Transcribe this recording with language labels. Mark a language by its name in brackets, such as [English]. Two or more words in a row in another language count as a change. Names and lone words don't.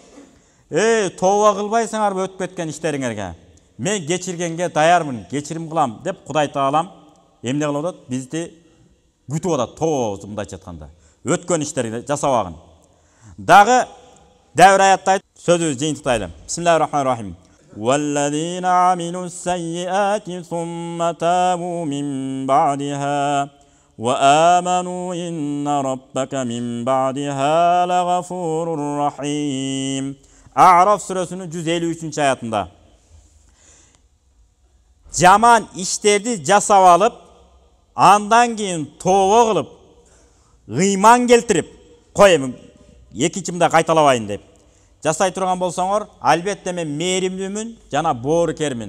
[Kyrgyz] Тооба кылбайсыңарбы өтүп кеткен иштериңерге? Мен кечиргенге даярмын, кечирим кылам деп Кудай Таалам эмне кылып атат? Бизди күтүп атат, тообуз мындайча айтканда. Өткөн иштерди жасабагын. Дагы дәвр аятта айтып, сөзүбүздү жыйынтыктайлы. [Arabic] بسم الله الرحمن الرحيم. وَالَّذِينَ عَمِلُوا السَّيِّئَاتِ ثُمَّ تَابُوا مِنْ بَعْدِهَا وَآمَنُوا إِنَّ رَبَّكَ مِنْ بَعْدِهَا لَغَفُورٌ رَحِيمٌ. [Kyrgyz] A'raf сүрөсүнүн 153-аятында. Жаман иштерди жасап алып, андан кийин тооба кылып, ыйман келтирип, коем экинчи мында кайталабайын деп жасай турган болсоңор, албетте мен мээримдүүмүн жана боорукермин.